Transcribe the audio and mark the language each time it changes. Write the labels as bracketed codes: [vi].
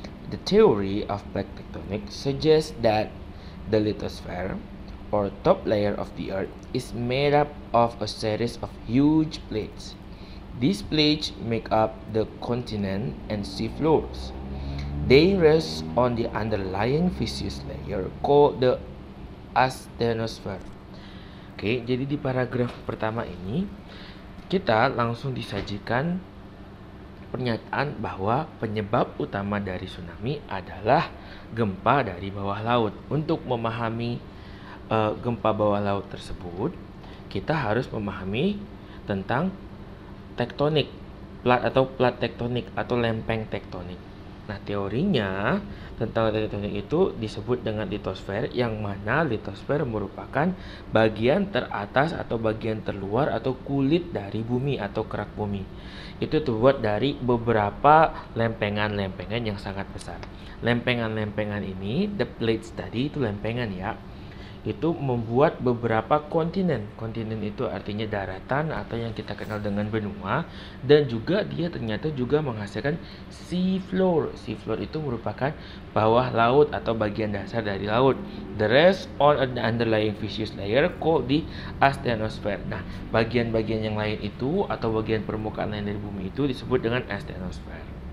[en] The theory of plate tectonics suggests that the lithosphere, or top layer of the earth, is made up of a series of huge plates. These plates make up the continent and sea floors. They rest on the underlying viscous layer called the asthenosphere. [id] Oke, jadi di paragraf pertama ini kita langsung disajikan pernyataan bahwa penyebab utama dari tsunami adalah gempa dari bawah laut. Untuk memahami gempa bawah laut tersebut, kita harus memahami tentang tektonik, plat tektonik atau lempeng tektonik. Nah, teorinya tentang tektonik itu disebut dengan litosfer, yang mana litosfer merupakan bagian teratas atau bagian terluar atau kulit dari bumi atau kerak bumi. Itu terbuat dari beberapa lempengan-lempengan yang sangat besar. Lempengan-lempengan ini, [en] the plates [id] tadi itu lempengan ya, itu membuat beberapa kontinen. Kontinen itu artinya daratan atau yang kita kenal dengan benua, dan juga dia ternyata juga menghasilkan sea floor. Sea floor itu merupakan bawah laut atau bagian dasar dari laut. [en] The rest on an underlying viscous layer called the asthenosphere. [id] Nah, bagian-bagian yang lain itu atau bagian permukaan lain dari bumi itu disebut dengan asthenosphere.